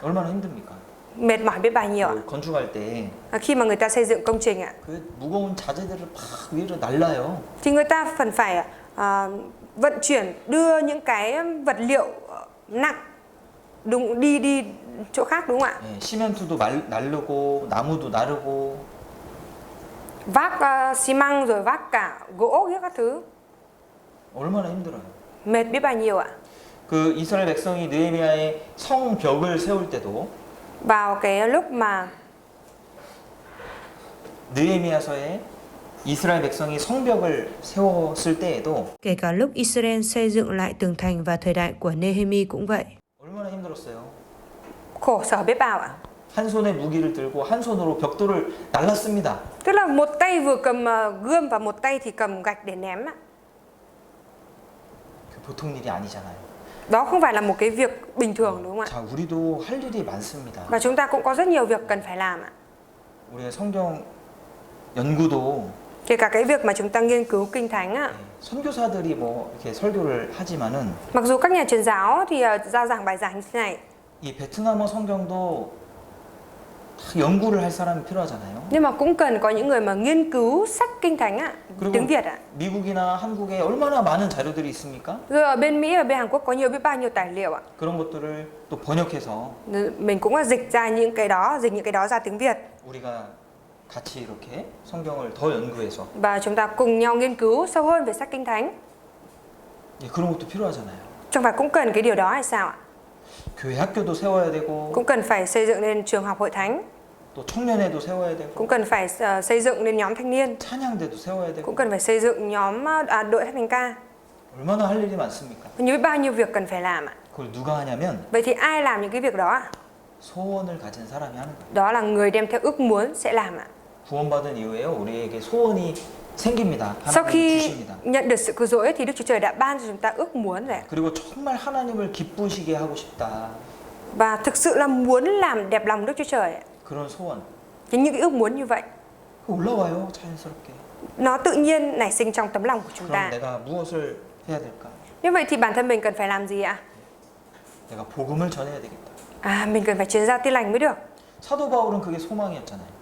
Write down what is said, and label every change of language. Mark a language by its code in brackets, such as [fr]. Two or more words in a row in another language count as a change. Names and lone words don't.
[ko] 얼마나 힘듭니까? [vi] Mệt mỏi biết bao nhiêu ạ. [ko] 그 건축할 때 그 [vi] Khi mà người ta xây dựng công trình ạ [ko] 무거운 자재들을 막 위로 날라요. [vi] thì người ta cần phải vận chuyển đưa những cái vật liệu nặng đi chỗ khác đúng không ạ? [ko] 예, 시멘트도 날르고 나무도 나르고 [vi] Vác xi măng rồi vác cả gỗ các thứ, [ko] 얼마나 힘들어요. [vi] mệt biết bao nhiêu ạ. [ko] 그 이스라엘 백성이 느헤미야의 성벽을 세울 때도 [vi] Vào cái lúc mà [ko] 느헤미야서에 이스라엘 백성이 성벽을 세웠을 때에도 [vi] Kể cả lúc Israel xây dựng lại tường thành vào thời đại của Nehemi cũng vậy. [ko] 얼마나 힘들었어요. [vi] khổ sở biết bao ạ. [ko] 한 손에 무기를 들고 한 손으로 벽돌을 날랐습니다. [vi] Tức là một tay vừa cầm gươm và một tay thì cầm gạch để ném ạ. [ko] 그 보통 일이 아니잖아요. [vi] Đó không phải là một cái việc bình thường đúng không ạ? [ko] 자, 우리도 할 일이 많습니다. [vi] Và chúng ta cũng có rất nhiều việc cần phải làm ạ. [ko] 우리의 성경 연구도 [vi] Kể cả cái việc mà chúng ta nghiên cứu kinh thánh ạ. [ko] 선교사들이 뭐 이렇게 설교를 하지만은 [vi] Mặc dù các nhà truyền giáo thì giao giảng bài giảng như thế này, [ko] 이 베트남어 성경도 연구를 할 사람이 필요하잖아요. [vi] Nhưng mà cũng cần có những người mà nghiên cứu sách Kinh Thánh ạ, [ko] 그리고 [vi] tiếng Việt ạ. [ko] 미국이나 한국에 얼마나 많은 자료들이 있습니까? [vi] Rồi ở bên Mỹ và bên Hàn Quốc có biết bao nhiêu tài liệu ạ. [ko] 그런 것들을 또 번역해서 [vi] Mình cũng dịch ra những cái đó, dịch những cái đó ra tiếng Việt. [ko] 우리가 같이 이렇게 성경을 더 연구해서 [vi] Và chúng ta cùng nhau nghiên cứu sâu hơn về sách Kinh Thánh. [ko] 예, 그런 것도 필요하잖아요. [vi] Chẳng phải cũng cần cái điều đó hay sao ạ? [ko] 교회 학교도 세워야 되고 [vi] Cũng cần phải xây dựng nên trường học hội thánh, [ko] 또 청년회도 세워야 되고 [vi] cũng cần phải xây dựng nên nhóm thanh niên, [ko] 찬양대도 세워야 되고 [vi] cũng cần phải xây dựng nhóm đội hát thánh ca. [ko] 얼마나 할 일이 많습니까? [vi] Như bao nhiêu việc cần phải làm ạ. [ko] 그걸 누가 하냐면 [vi] Vậy thì ai làm những cái việc đó ạ? [ko] 소원을 가진 사람이 하는 거예요. [vi] Đó là người đem theo ước muốn sẽ làm ạ. [ko] 구원받은 이후에요, 우리에게 소원이 생깁니다. [vi] Sau [ko] 하나님이 [vi] khi [ko] 주십니다. [vi] nhận được sự cứu rỗi thì Đức Chúa Trời đã ban cho chúng ta ước muốn rồi ạ. [ko] 그리고 정말 하나님을 기쁘시게 하고 싶다. [vi] Và thực sự là muốn làm đẹp lòng Đức Chúa Trời ạ. [ko] 그런 소원. [vi] Thì những cái ước muốn như vậy [ko] 올라와요, 자연스럽게. [vi] nó tự nhiên nảy sinh trong tấm lòng của chúng [ko] 그럼 [vi] ta. [ko] 내가 무엇을 해야 될까? [vi] Như vậy thì bản thân mình cần phải làm gì ạ? [ko] 내가 복음을 전해야 되겠다. [vi] Mình cần phải truyền giao tin lành mới được. [ko] 사도 바울은 그게 소망이었잖아요.